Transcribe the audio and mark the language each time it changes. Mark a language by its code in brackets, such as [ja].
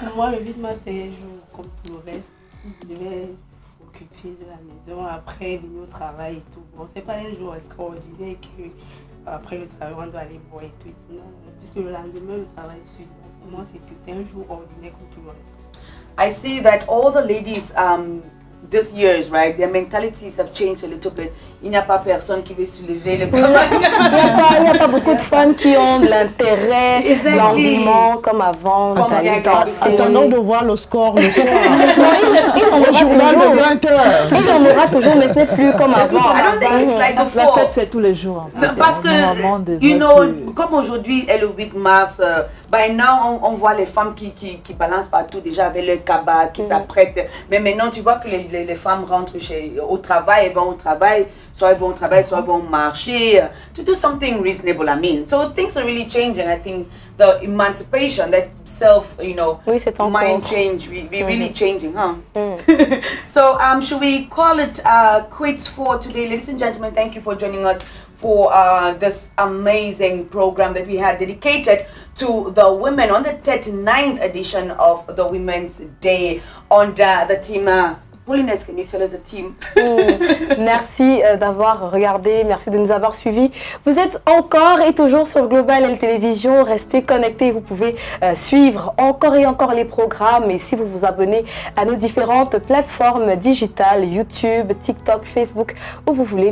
[fr] Pour moi, le 8 mars, c'est un jour comme tout le reste. Je vais occuper de la maison, après venir au travail et tout. Bon, c'est pas un jour extraordinaire que après le travail, on doit aller boire et tout. Non, puisque le lendemain, le travail suit. Pour moi, c'est un jour ordinaire comme tout le reste. [en] I see that all the ladies this years, right, their mentalities have changed a little bit. [fr] Il n'y a pas personne qui veut soulever le travail. Il n'y a pas beaucoup de femmes qui ont de l'intérêt, l'engouement comme avant. Attendons de voir le score le soir. Le journal de 20h. Il en aura toujours, mais ce n'est plus comme avant. [en] I don't think it's like before. [fr] La fête, c'est tous les jours. En fait. Parce que, [en] you know, [fr] comme aujourd'hui est le 8 mars, [en] by now, [fr] on voit les femmes qui balancent partout déjà avec le cabas, qui s'apprêtent. Mais maintenant, tu vois que les femmes rentrent au travail, elles vont au travail, soit elles vont au travail, soit elles vont marcher, [en] to do something reasonable, I mean. So things are really changing. I think the emancipation, that self, you know, mind change, we really changing, huh? So should we call it quits for today? Ladies and gentlemen, thank you for joining us for this amazing program that we had dedicated to the women on the 39th edition of the Women's Day under the team. Paulinès, can you tell us the team? [fr] Merci d'avoir regardé, merci de nous avoir suivis. Vous êtes encore et toujours sur Global L Télévision, restez connectés, vous pouvez suivre encore et encore les programmes et si vous vous abonnez à nos différentes plateformes digitales, YouTube, TikTok, Facebook, où vous voulez.